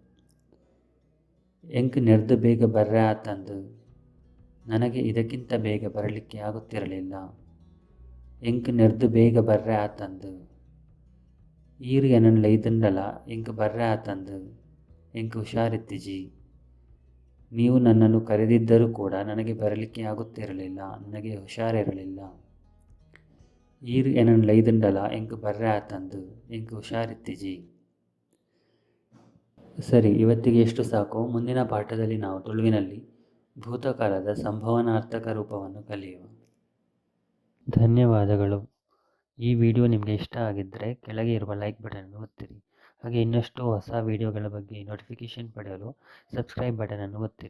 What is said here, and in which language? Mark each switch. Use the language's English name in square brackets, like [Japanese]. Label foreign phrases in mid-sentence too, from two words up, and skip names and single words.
[Tulu] ಎಂಕ್ ನೆರ್ದು ಬೇಗ ಬರ್ರೆ ಆತಂದು, [Kannada] ನನಗೆ ಇದಕ್ಕಿಂತ ಬೇಗ ಬರಲಿಕ್ಕೆ ಆಗುತ್ತಿರಲಿಲ್ಲ. [Tulu] ಎಂಕ್ ನೆರ್ದು ಬೇಗ ಬರ್ರೆ ಆತಂದು. ಈರು ಎನನ್ ಲೈದಂಡಲ ಎಂಕ್ ಬರ್ರೆ ಆತಂದು, ಎಂಕ್ ಹುಷಾರಿತ್ತಿಜಿ. [Kannada] ನೀವು ನನ್ನನ್ನು ಕರೆದಿದ್ದರೂ ಕೂಡ ನನಗೆ ಬರಲಿಕ್ಕೆ ಆಗುತ್ತಿರಲಿಲ್ಲ, ನನಗೆ ಹುಷಾರಿರಲಿಲ್ಲ. [Tulu] ಈರು ಎನನ್ ಲೈದಂಡಲ ಎಂಕ್ ಬರ್ರೆ ಆತಂದು, ಎಂಕ್ ಹುಷಾರಿತ್ತಿಜಿ. [Kannada] ಸರಿ, ಇವತ್ತಿಗೆ ಎಷ್ಟು ಸಾಕು. ಮುಂದಿನ ಪಾಠದಲ್ಲಿ ನಾವು ತುಳುವಿನಲ್ಲಿ ಭೂತಕಾಲದ ಸಂಭವನಾರ್ಥಕ ರೂಪವನ್ನು ಕಲಿಯುವ. ಧನ್ಯವಾದಗಳು. ಈ ವಿಡಿಯೋ ನಿಮಗೆ ಇಷ್ಟ ಆಗಿದ್ದರೆ ಕೆಳಗೆ ಇರುವ ಲೈಕ್ ಬಟನನ್ನು ಒತ್ತಿರಿ. ಹಾಗೆ ಇನ್ನಷ್ಟು ಹೊಸ ವಿಡಿಯೋಗಳ ಬಗ್ಗೆ ನೋಟಿಫಿಕೇಷನ್ ಪಡೆಯಲು ಸಬ್ಸ್ಕ್ರೈಬ್ ಬಟನನ್ನು ಒತ್ತಿರಿ.